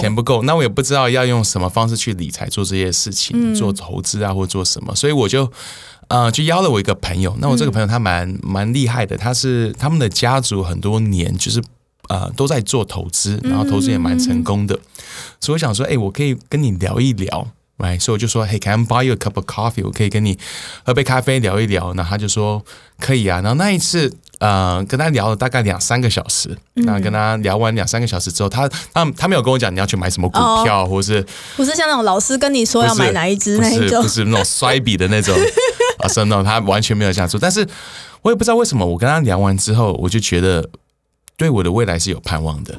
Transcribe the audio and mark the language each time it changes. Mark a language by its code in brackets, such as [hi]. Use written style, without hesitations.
[zh] 钱不够，那我也不知道要用什么方式去理财做这些事情，做投资啊，或做什么，所以我就邀了我一个朋友。那我这个朋友他蛮厉害的，他们的家族很多年就是都在做投资，然后投资也蛮成功的，所以我想说，哎，我可以跟你聊一聊。 [en] Right, [zh] 所以我就说 [en] Hey, can I buy you a cup of coffee? [zh] 我可以跟你喝杯咖啡聊一聊。然后他就说可以啊。然后那一次跟他聊了大概两三个小时，那跟他聊完两三个小时之后，他没有跟我讲你要去买什么股票，或是不是像那种老师跟你说要买哪一支那一种，不是那种摔笔的那种啊，是那种他完全没有这样做。但是我也不知道为什么，我跟他聊完之后，我就觉得对我的未来是有盼望的。